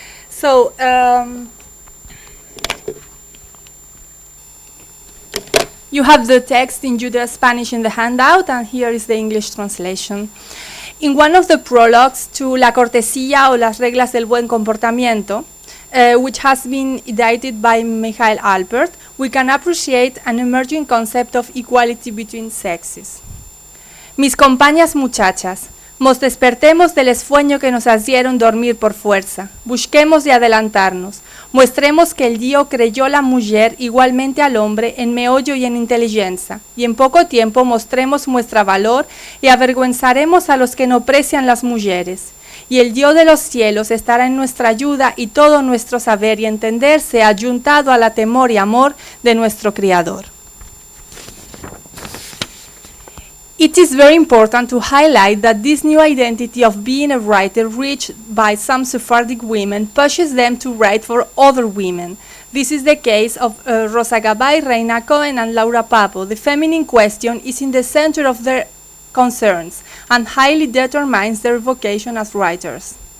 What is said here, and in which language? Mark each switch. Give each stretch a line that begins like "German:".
English: So, you have the text in Judeo-Spanish in the handout, and here is the English translation. In one of the prologues to La Cortesía o las reglas del buen comportamiento, which has been edited by Michael Alpert, we can appreciate an emerging concept of equality between sexes.
Ladino: Mis compañas muchachas, mos despertemos del esfueño que nos hicieron dormir por fuerza, busquemos de adelantarnos, muestremos que el Dios creyó la mujer igualmente al hombre en meollo y en inteligencia, y en poco tiempo mostremos nuestra valor y avergüenzaremos a los que no precian las mujeres. Y el Dios de los cielos estará en nuestra ayuda y todo nuestro saber y entender sea ayuntado a la temor y amor de nuestro Creador.
English: It is very important to highlight that this new identity of being a writer reached by some Sephardic women pushes them to write for other women. This is the case of Rosa Cabaye, Reina Cohen, and Laura Papo. The feminine question is in the center of their concerns and highly determines their vocation as writers.